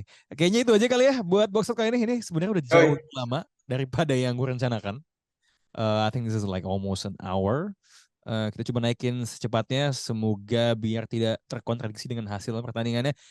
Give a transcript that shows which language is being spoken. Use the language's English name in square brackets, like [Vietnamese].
[Indonesian] Kayaknya itu aja kali ya buat box talk kali ini. Ini sebenarnya udah Oh, jauh lebih lama daripada yang gue rencanakan. [English] I think this is like almost an hour. [Indonesian] Kita coba naikin secepatnya. Semoga biar tidak terkontradiksi dengan hasil pertandingannya.